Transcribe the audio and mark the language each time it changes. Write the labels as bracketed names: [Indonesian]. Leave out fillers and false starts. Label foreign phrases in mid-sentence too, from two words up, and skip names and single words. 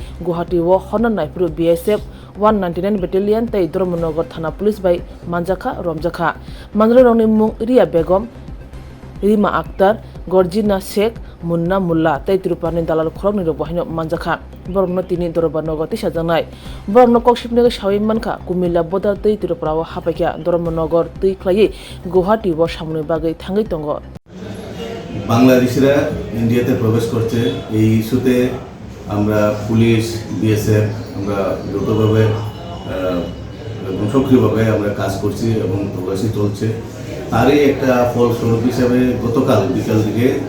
[Kok Borok] Guwahati wo honan naipuru BSF 199 battalion te Dharmanagar thana police bai manjakha romjakha manjra rongni mung Ria Begum Rima Akhtar Gorjina Sheikh Munna Mulla te Tripura ni dalal khorok ni robohino manjakha borno tini Dharmanagar tisa jangnai borno kokshipne shawi mankha Kumilla bodar te Tripura wo hapakya Dharmanagar tei khlai Guwahati wo samne bagai thangai tongo [Bangla] বাংলাদেশিরা ইন্ডিয়াতে প্রবেশ করছে এই ইস্যুতে আমরা পুলিশ বিএসএফ আমরা দ্রুতভাবে এবং সক্রিয়ভাবে আমরা কাজ করছি এবং তল্লাশি চলছে তারই একটা ফলস্বরূপ হিসাবে গতকাল বিকাল দিকে